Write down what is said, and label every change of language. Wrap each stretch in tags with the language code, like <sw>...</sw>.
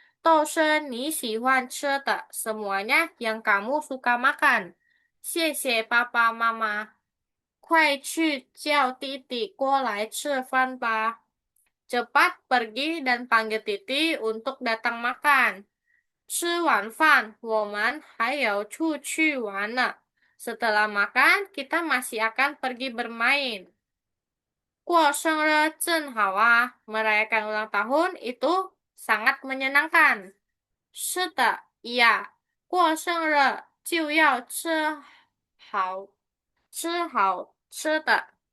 <zh>都是你喜欢吃的,</zh> <id>semuanya yang kamu suka makan.</id> <zh>谢谢爸爸妈妈。快去叫弟弟过来吃饭吧.</zh> <id>Cepat pergi dan panggil Titi untuk datang makan.</id> <zh>吃完饭，我们还有出去玩呢.</zh> <id>Setelah makan, kita masih akan pergi bermain.</id> <zh>过生日正好啊,</zh> <id>merayakan ulang tahun itu sangat menyenangkan.</id> <zh>是的，iya. 过生日就要吃好吃的.</zh>